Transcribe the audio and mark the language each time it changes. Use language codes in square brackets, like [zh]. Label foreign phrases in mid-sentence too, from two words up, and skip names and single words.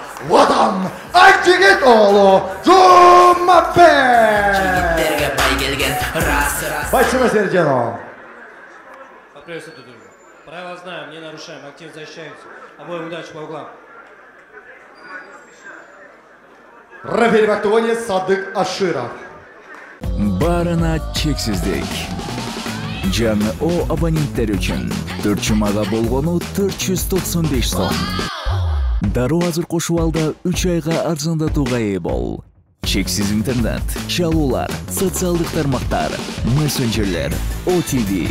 [ru] Вот он, Айтигитолу Джумабек. Бойцы на середину. Приветствую друг друга. Правила знаем, не нарушаем, активно защищаемся. Обоим удачи по углам. Рефери в октагоне Садык Аширов. [ky] Барына чексиздик. Жаңы о абоненттер үчүн 4 жумага болгону 495 сом. Дароо азыр кошуп алда 3 айга арзандатууга ээ бол. Чексиз интернет, чалуулар, социалдык тармактар, мессенджерлер, OTV.